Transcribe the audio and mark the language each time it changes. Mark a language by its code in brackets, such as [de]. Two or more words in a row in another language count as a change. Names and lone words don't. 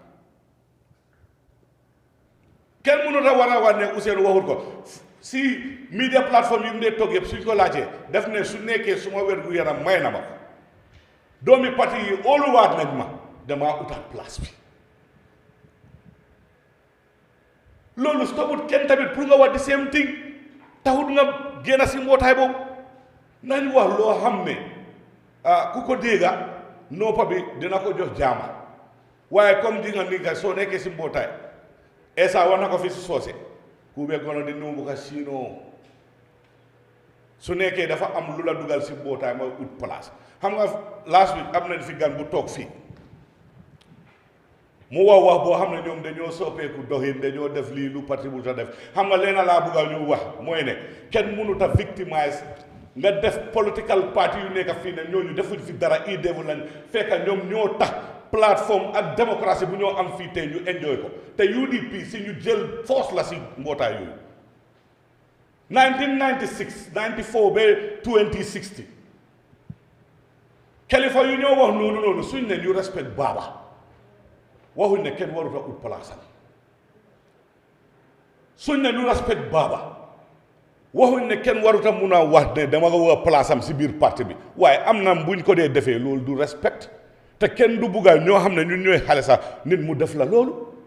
[wo] kenn mënut a war a wax ne Ousseynou waxut ko si [fr] media plateforme [wo] yi mu dee toog yëpp suñ ko laajee def ne su nekkee suma wér gu yaram may na ma ko doomi parti yi óoluwaat nañ ma damaa utaat place bi loolu stoput kenn tamit pour nga wax di [en] same thing [wo] taxut nga génn si mbootaay boobu nañ wax loo xam ne ku ko dégga noppa bi dina ko jox jaama waaye comme di nga ni nga soo nekkee si mbootaay esa wax na ko fi si soose ku be gono di numbu ka siinoo su nekkee dafa am lu la dugal si mbootaay mooy ut place xam nga [en] last week [wo] am nañ fi gan bu toog fii mu wax boo xam ne ñoom dañoo soppeeku doxin dañoo def lii lu parti bu ta def xam nga leena laa bugga ñu wax mooy ne kenn mënut a victimize nga def [en] political party [wo] yu nekk fii ne ñooñu defuñ fi dara i defu lañ fekk ñoom ñoo tax plateforme ak démocratie bu ñoo am fii tey ñu enjoy ko te UDP si ñu jël force la si mbootaay yooyu 1996 94 ba 2060 kilifa yu ñoo wax noonu suñ ne ñu respect baaba waxuñ ne kenn warut a ut palaasam suñ ne ñu respect baaba waxuñ ne kenn warut a mun a wax ne dama nga war a palaasam si biir parti bi waaye am na buñ ko dee defee loolu du respect te kenn du bugga ñoo xam ne ñun ñooy xale sax nit mu def la loolu